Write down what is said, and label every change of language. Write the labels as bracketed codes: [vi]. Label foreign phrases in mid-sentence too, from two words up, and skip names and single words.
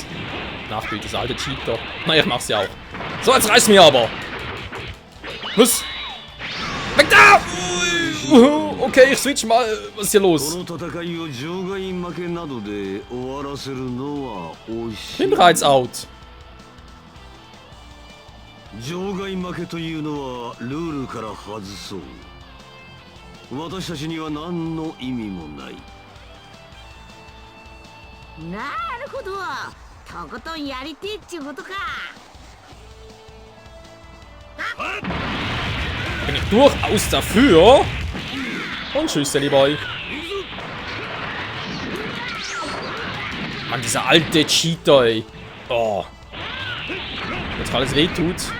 [de] Nachbild, das alte Cheater. Na, ich mach's ja auch. So, jetzt reiß mir aber. Was? Weg da! Okay, ich switch mal. Was ist hier los? Bin bereits out. [ja] 場外負けというのはルールから外そう。私たちには何の意味もない。なるほど。とことんやりてえっちゅうことか。 [de] Bin ich durchaus dafür. Und tschüss, [en] Silly Boy. [de] Mann, dieser alte Cheater, ey. Oh. Jetzt alles wehtut.